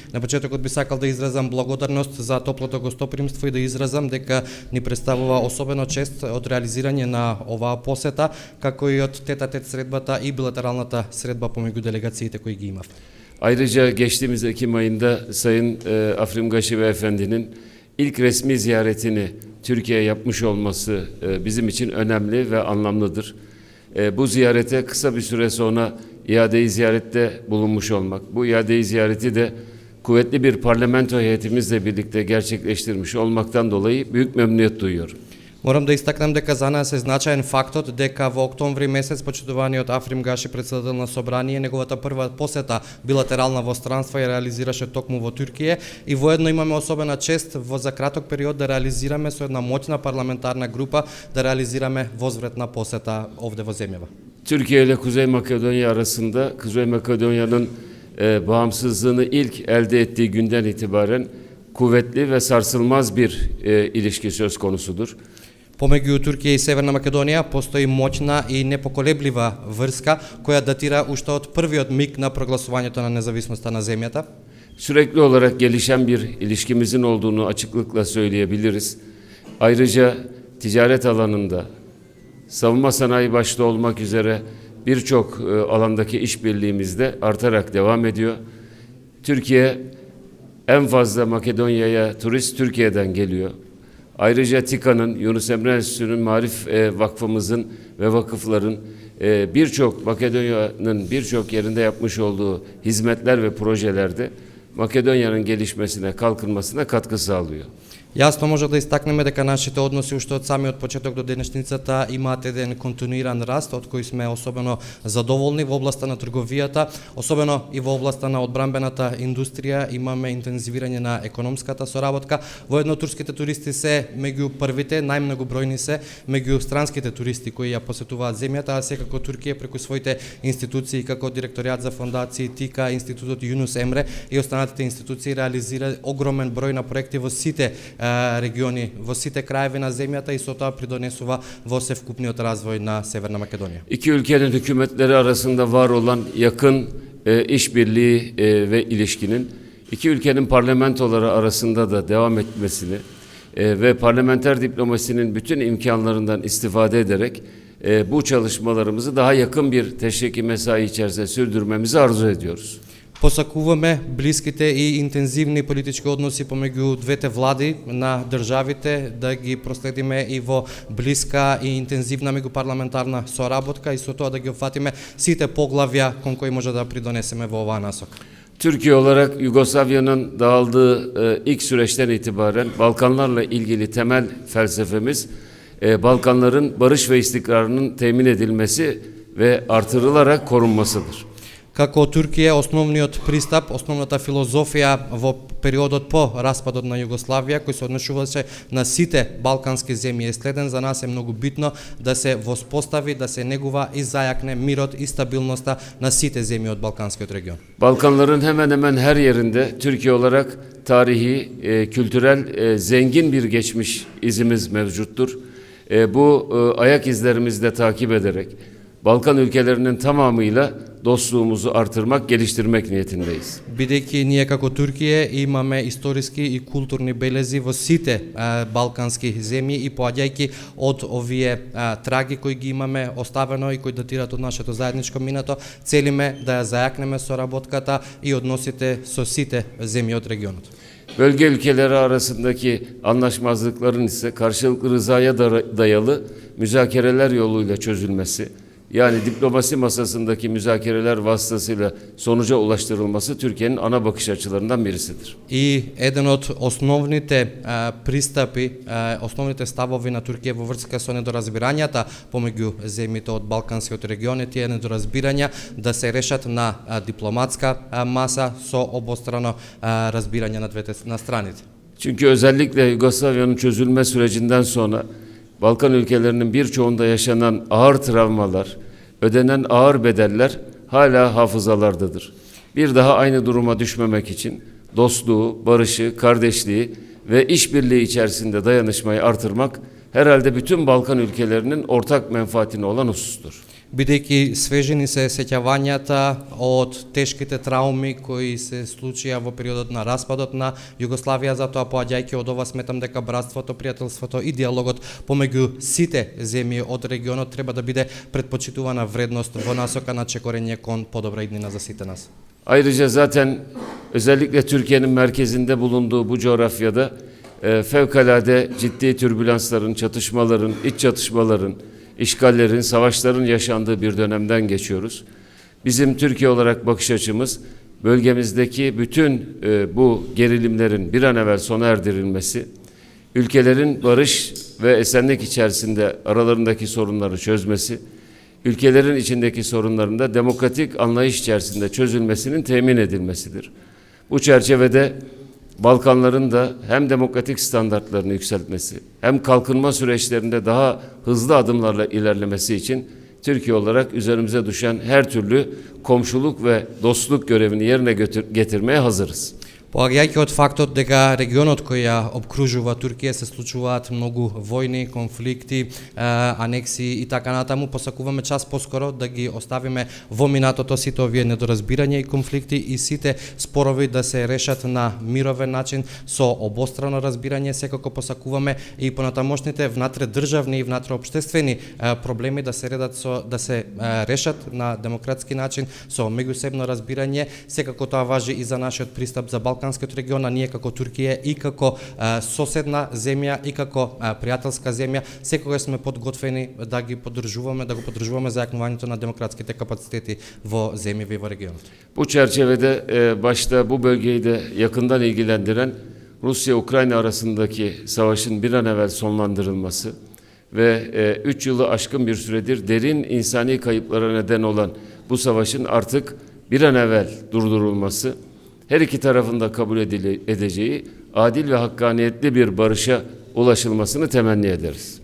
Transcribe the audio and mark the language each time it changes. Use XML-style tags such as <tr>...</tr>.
<mk>На почетокот би сакал да изразам благодарност за топлото гостопримство и да изразам дека ни представува особено чест од реализирање на оваа посета, како и од тет-а-тет средбата и билатералната средба помеѓу делегациите кои ги имав.</mk> <tr>Ayrıca geçtiğimiz Ekim ayında Sayın Afrim Gashi Beyefendi'nin ilk resmi ziyaretini Türkiye'ye yapmış olması bizim için önemli ve anlamlıdır. Bu ziyarete kısa bir süre sonra iade-i ziyarette bulunmuş olmak, bu iade-i ziyareti de kuvvetli bir parlamento heyetimizle birlikte gerçekleştirmiş olmaktan dolayı büyük memnuniyet duyuyorum.</tr> <mk>Морам да истакнем дека за нас е значаен фактот дека во октомври месец почитуваниот Африм Гаши, председател на собрание, неговата прва посета билатерална во странство ја реализираше токму во Туркија и воедно имаме особена чест за краток период да реализираме со една моќна парламентарна група да реализираме возвратна посета овде во земјава.</mk> <tr>Türkiye ile Kuzey Makedonya arasında Kuzey Makedonya'nın bağımsızlığını ilk elde ettiği günden itibaren kuvvetli ve sarsılmaz bir ilişki söz konusudur.</tr> <mk>Помеѓу Туркија и Северна Македонија постои моќна и непоколеблива врска која датира уште од првиот миг на прогласувањето на независноста на земјата.</mk> <tr>Sürekli olarak gelişen bir ilişkimizin olduğunu açıklıkla söyleyebiliriz. Ayrıca ticaret alanında, savunma sanayi başta olmak üzere birçok alandaki işbirliğimiz de artarak devam ediyor. Türkiye en fazla Makedonya'ya turist Türkiye'den geliyor. Ayrıca TİKA'nın, Yunus Emre Enstitüsü'nün, Marif Vakfımızın ve vakıfların birçok Makedonya'nın birçok yerinde yapmış olduğu hizmetler ve projelerde Makedonya'nın gelişmesine, kalkınmasına katkı sağlıyor.</tr> <mk>Јасно може да истакнеме дека нашите односи уште од самиот почеток до денешницата имаат еден континуиран раст, од кој сме особено задоволни во областа на трговијата, особено и во областа на одбранбената индустрија имаме интензивирање на економската соработка. Воедно турските туристи се меѓу првите, најмногобројни се меѓу странските туристи кои ја посетуваат земјата, а секако Туркија преку своите институции како Директоријат за фондации, ТИКА, Институтот Юнус Емре и останатите институции реализира огромен број на проекти во сите региони, во сите краеви на земјата и со тоа придонесува во севкупниот развој на Северна Македонија.</mk> <tr>İki ülkenin hükümetleri arasında var olan yakın işbirliği ve ilişkinin iki ülkenin parlamentoları arasında da devam etmesini ve parlamenter diplomasinin bütün imkanlarından istifade ederek bu çalışmalarımızı daha yakın bir teşviki mesai içerisinde sürdürmemizi arzu ediyoruz.</tr> <mk>Посакуваме блиските и интензивни политички односи помеѓу двете влади на државите да ги проследиме и во блиска и интензивна меѓупарламентарна соработка и со тоа да ги опфатиме сите поглавја кон кои може да придонесеме во оваа насока.</mk> <tr>Türkiye olarak Yugoslavya'nın dağıldığı ilk süreçten itibaren Balkanlarla ilgili temel felsefemiz Balkanların barış ve istikrarının temin edilmesi ve artırılarak korunmasıdır.</tr> <mk>Како Туркија, основниот пристап, основната филозофија во периодот по распадот на Југославија, кој се однесуваше на сите балкански земји е следен, за нас е многу битно да се воспостави, да се негува и зајакне мирот и стабилноста на сите земји од Балканскиот регион.</mk> <tr>Balkanların hemen hemen her yerinde Türkiye olarak tarihi, kültürel, zengin bir geçmiş izimiz mevcuttur. Bu ayak izlerimizi de takip ederek Balkan ülkelerinin tamamıyla dostluğumuzu artırmak, geliştirmek niyetindeyiz.</tr> <mk>Бидејќи ние како Туркија имаме историски и културни белези во сите балкански земји и поаѓајќи од овие траги кои ги имаме оставено и кои датираат од нашето заедничко минато, целиме да ја зајакнеме соработката и односите со сите земји од регионот.</mk> <tr>Bölge ülkeleri arasındaki anlaşmazlıkların ise karşılıklı rızaya dayalı müzakereler yoluyla çözülmesi, yani diplomasi masasındaki müzakereler vasıtasıyla sonuca ulaştırılması Türkiye'nin ana bakış açılarından birisidir.</tr> <mk>И еден од основните пристапи, основните ставови на Туркија во врска со недоразбирањата помеѓу земјите од Балканскиот регион е тие недоразбирања да се решат на дипломатска маса со обострано разбирање на страните.</mk> <tr>Çünkü özellikle Yugoslavya'nın çözülme sürecinden sonra Balkan ülkelerinin birçoğunda yaşanan ağır travmalar, ödenen ağır bedeller hala hafızalardadır. Bir daha aynı duruma düşmemek için dostluğu, barışı, kardeşliği ve işbirliği içerisinde dayanışmayı artırmak herhalde bütün Balkan ülkelerinin ortak menfaatine olan husustur.</tr> <mk>Бидејќи свежени се сеќавањата од тешките трауми кои се случија во периодот на распадот на Југославија, затоа поаѓајќи од ова сметам дека братството, пријателството и диалогот помеѓу сите земји од регионот треба да биде предпочитувана вредност во насока на чекорење кон подобра иднина за сите нас.</mk> <tr>Ayrıca zaten özellikle Türkiye'nin merkezinde bulunduğu bu coğrafyada fevkalade ciddi türbülansların, çatışmaların, iç çatışmaların, işgallerin, savaşların yaşandığı bir dönemden geçiyoruz. Bizim Türkiye olarak bakış açımız bölgemizdeki bütün bu gerilimlerin bir an evvel sona erdirilmesi, ülkelerin barış ve esenlik içerisinde aralarındaki sorunları çözmesi, ülkelerin içindeki sorunların da demokratik anlayış içerisinde çözülmesinin temin edilmesidir. Bu çerçevede Balkanların da hem demokratik standartlarını yükseltmesi hem kalkınma süreçlerinde daha hızlı adımlarla ilerlemesi için Türkiye olarak üzerimize düşen her türlü komşuluk ve dostluk görevini yerine getirmeye hazırız.</tr> <mk>Поаѓајќи од фактот дека регионот кој ја обкружува Туркија се случуваат многу војни, конфликти, анексии и така натаму, посакуваме час поскоро да ги оставиме во минатото сите овие недоразбирања и конфликти и сите спорови да се решат на мировен начин со обострано разбирање. Секако посакуваме и понатамошните внатре државни и внатре општествени проблеми да се решат на демократски начин со меѓусебно разбирање. Секако тоа важи и за нашиот пристап за Балканскиот регион, а ние како Туркија и како соседна земја и како пријателска земја секогаш сме подготвени да го поддржуваме зајакнувањето на демократските капацитети во земји во регионот.</mk> <tr>Bu çerçevede başta bu bölgeyi de yakından ilgilendiren Rusya-Ukrayna arasındaki savaşın bir an evvel sonlandırılması ve 3 yılı aşkın bir süredir derin insani kayıplara neden olan bu savaşın artık bir an evvel durdurulması, her iki tarafın da kabul edeceği adil ve hakkaniyetli bir barışa ulaşılmasını temenni ederiz.</tr>